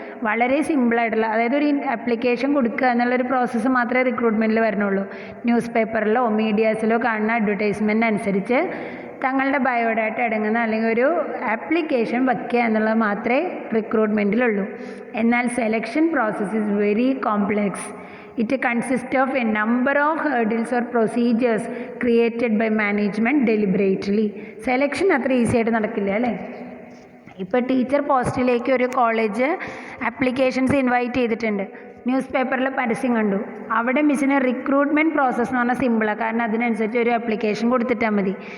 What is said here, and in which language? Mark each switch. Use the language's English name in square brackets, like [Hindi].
[Malayalam] വളരെ സിമ്പിളായിട്ടുള്ള, അതായത് ഒരു ആപ്ലിക്കേഷൻ കൊടുക്കുക എന്നുള്ളൊരു പ്രോസസ്സ് മാത്രമേ റിക്രൂട്ട്മെൻറ്റിൽ വരണുള്ളൂ. ന്യൂസ് പേപ്പറിലോ മീഡിയാസിലോ കാണുന്ന അഡ്വർടൈസ്മെൻ്റ് അനുസരിച്ച് തങ്ങളുടെ ബയോഡാറ്റ അടങ്ങുന്ന അല്ലെങ്കിൽ ഒരു ആപ്ലിക്കേഷൻ വയ്ക്കുക എന്നുള്ളത് മാത്രമേ റിക്രൂട്ട്മെൻറ്റിലുള്ളൂ. എന്നാൽ [English] Selection process is very complex. It consists of a number of hurdles or procedures created by management deliberately. [Malayalam] Selection അത്ര ഈസി ആയിട്ട് നടക്കില്ല അല്ലേ. ഇപ്പോൾ ടീച്ചർ പോസ്റ്റിലേക്ക് ഒരു കോളേജ് ആപ്ലിക്കേഷൻസ് ഇൻവൈറ്റ് ചെയ്തിട്ടുണ്ട്, ന്യൂസ് പേപ്പറിൽ പരസ്യം കണ്ടു, അവിടെ മിസ്സിന് റിക്രൂട്ട്മെൻറ്റ് പ്രോസസ്സ് എന്ന് പറഞ്ഞാൽ സിമ്പിളാണ്, കാരണം അതിനനുസരിച്ച് ഒരു ആപ്ലിക്കേഷൻ കൊടുത്തിട്ടാൽ മതി.